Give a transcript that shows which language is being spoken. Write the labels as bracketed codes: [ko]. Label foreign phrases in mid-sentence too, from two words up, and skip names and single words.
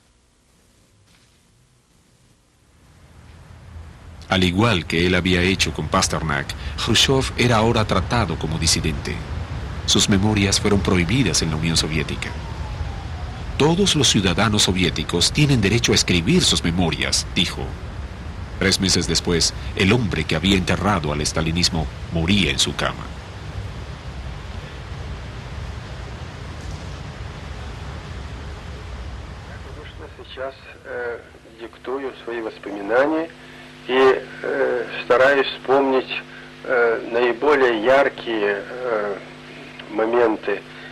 [es] Al igual que él había hecho con Pasternak, Khrushchev era ahora tratado como disidente. Sus memorias fueron prohibidas en la Unión Soviética. Todos los ciudadanos soviéticos tienen derecho a escribir sus memorias, dijo. 3 meses después, el hombre que había enterrado al estalinismo moría en su cama. [ru] Сейчас диктую свои воспоминания и стараюсь вспомнить наиболее яркие моменты,